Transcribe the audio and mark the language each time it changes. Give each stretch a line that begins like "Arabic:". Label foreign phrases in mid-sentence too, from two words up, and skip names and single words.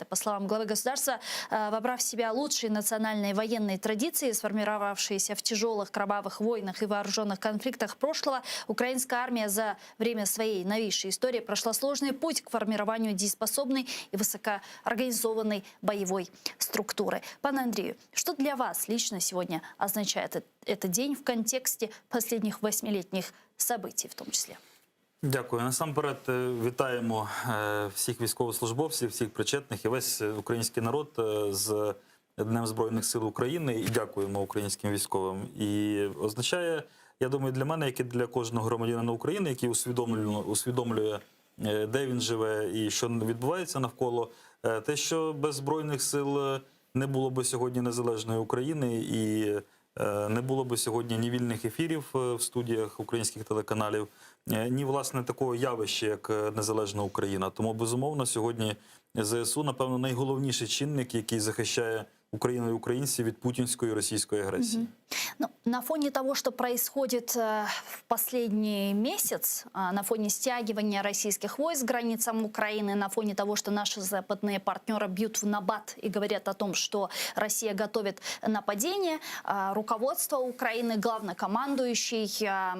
Russian: По словам главы государства, вобрав в себя лучшие национальные военные традиции, сформировавшиеся в тяжелых кровавых войнах и вооруженных конфликтах прошлого, украинская армия за время своей новейшей истории прошла сложный путь к формированию дееспособной и высокоорганизованной боевой структуры. Пане Андрею, что для вас лично сегодня означает этот день в контексте последних 8-летних событий в том числе?
Ukrainian: Дякую. Насамперед вітаємо всіх військовослужбовців, всіх причетних і весь український народ з Днем Збройних сил України. І дякуємо українським військовим. І означає, я думаю, для мене, як і для кожного громадянина України, який усвідомлює, де він живе і що відбувається навколо, те, що без Збройних сил не було би сьогодні незалежної України і не було б сьогодні ні вільних ефірів в студіях українських телеканалів, ні, власне, такого явища, як незалежна Україна. Тому, безумовно, сьогодні ЗСУ, напевно, найголовніший чинник, який захищає
Russian: Украину и украинцев
Ukrainian: від
Russian: путинской и российской агрессии. Ну, на фоне того, что происходит в последний месяц, на фоне стягивания российских войск к границам Украины, на фоне того, что наши западные партнеры бьют в набат и говорят о том, что Россия готовит нападение, руководство Украины, главнокомандующий,